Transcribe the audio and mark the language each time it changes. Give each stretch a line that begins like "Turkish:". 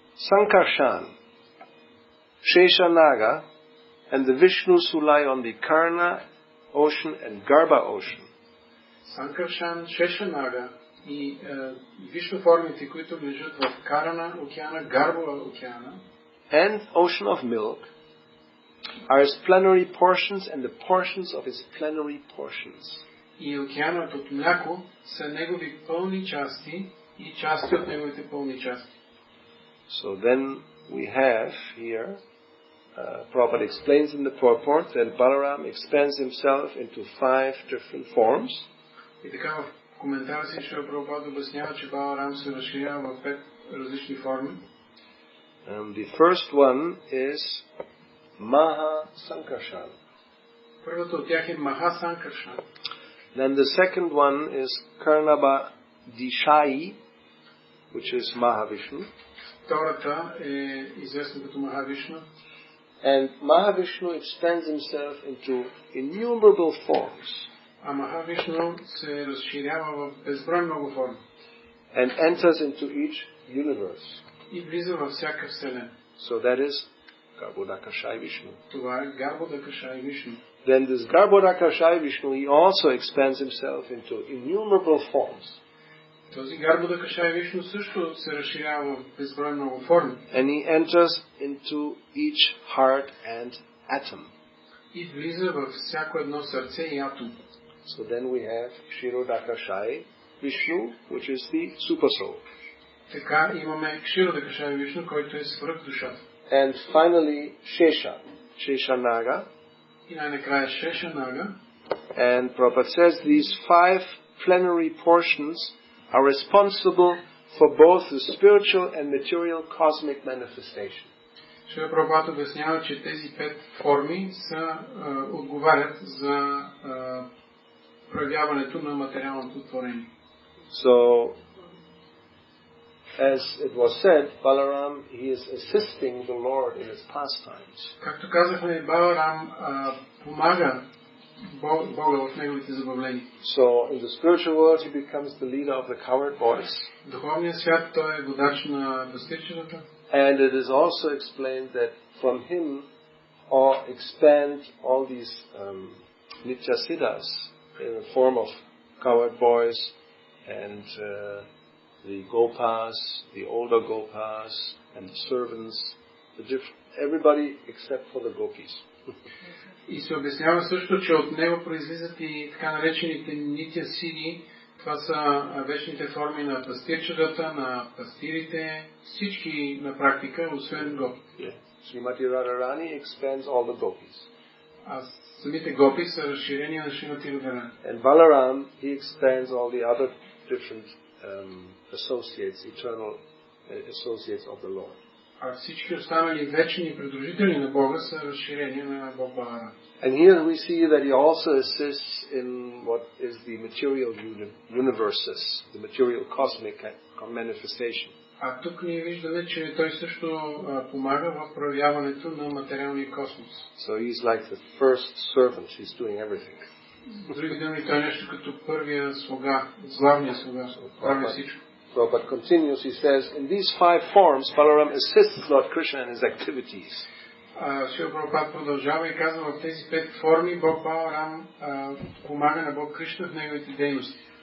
English: Sankarshan, Sheshanaga, and the Vishnus who lie on the Karna ocean and Garbha ocean.
Bulgarian: Санкаршан, Шешанага и вишну формите, които лежат в Карана океана, Гарбова океана,
English: and ocean of milk are his plenary portions and the portions of his plenary portions.
Bulgarian: И океанът от мляко са негови пълни части и части от неговите пълни части.
English: So then we have here Prabhupada explains in the purport that Balaram expands himself into 5 different forms.
Bulgarian: И така в коментара си Шрила Прабхупада обяснява, че Баларам се разширява в 5 различни форми.
English: The first one is Maha Sankarshan.
Bulgarian: Първата от тях е Маха Санкаршан.
English: Then the second one is Karnaba Dishai, which is Mahavishnu.
Bulgarian: Втората е известна като Махавишну.
English: And Mahavishnu expands himself into innumerable forms.
Bulgarian: А Махавишну се разширява в безброй много форми.
English: And enters into each universe.
Bulgarian: И влиза във всяка вселена.
English: So that is Garbhodakashai Vishnu.
Bulgarian: Това е Гарбhodakashai Вишну.
English: Then this Garbhodakashai Vishnu, he also expands himself into innumerable forms.
Bulgarian: Този Гарбhodakashai Вишну също се разширява в безброй много форми.
English: And he enters into each heart and atom.
Bulgarian: И влиза във всяко едно сърце и атом.
English: So then we have Kshirodakashai Vishnu, which is the super soul.
Bulgarian: Така имаме Kshirodakashai Вишну, който е свръх душата.
English: And finally Shesha, Sheshanaga.
Bulgarian: И най-накрая Шешанага.
English: And Prabhupada says these 5 plenary portions are responsible for both the spiritual and material cosmic manifestation.
Bulgarian: Шрила Прабхупада обяснява, че тези 5 форми отговарят за проявяването на материалното творение.
English: So, as it was said, Balaram, he is assisting the Lord in his pastimes.
Bulgarian: Както казахме, Баларам помага Бога в неговите забавления.
English: So, in the spiritual world, he becomes the leader of the cowherd boys.
Bulgarian: В духовния свят той е водач на пастирчетата.
English: And it is also explained that from him expand all these Nitya Siddhas in the form of cowherd boys and the Gopas, the older Gopas, and the servants, everybody except for the Gopis.
Bulgarian: И се обяснява също, че от него произлизат и така наречените Нитя Сиди. Това са вечните форми на пастирчетата, на пастирите, всички на практика, освен гопите.
English: Srimati Radharani expands all the Gopis.
Bulgarian: А самите гопи са разширения на Шримати Радharani.
English: And Balaram, he expands all the other different associates, eternal associates of the Lord.
Bulgarian: А всички останали вечни придружители на Бога са разширения на Бог Баларам.
English: And here we see that he also assists in what is the material universes, the material cosmic manifestation.
Bulgarian: А тук ние виждаме, че той също помага в проявяването на материалния космос.
English: So he's like the first servant, he's doing everything.
Bulgarian: С други думи, той е нещо като първия слуга, главния слуга, прави всичко.
English: Prabhupada continues, he says, in these 5 forms, Balaram assists Lord Krishna in his activities.
Bulgarian: Шрила Прабхупада продължава и казва, в тези 5 форми Бог Баларам помага на Бог Кришна в неговите дейности.